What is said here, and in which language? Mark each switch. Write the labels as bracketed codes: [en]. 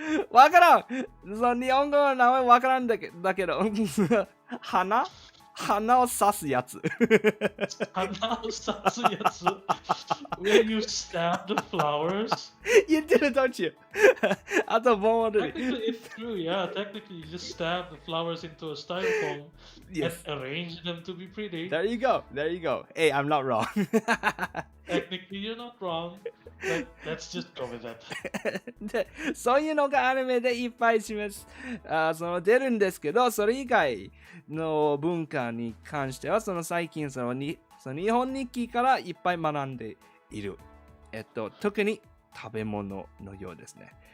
[ja] わからん。日本語の名前わからんだけど、花鼻を刺すやつ。鼻を刺すやつ [en] when you stab the flowers. You did it, don't you? [ja] あともう [en] Technically, it's true. Yeah, technically, you just stab the flowers into a styrofoam Yes. and arrange them to be pretty. There you go. There you go. Hey, I'm not wrong. Technically, you're not wrong. But let's just go with that. [ja] でそういうのがアニメでいっぱい出るんですけど、それ以外の文化に関しては最近その日本日記からいっぱい学んでいる。特に食べ物のようですね。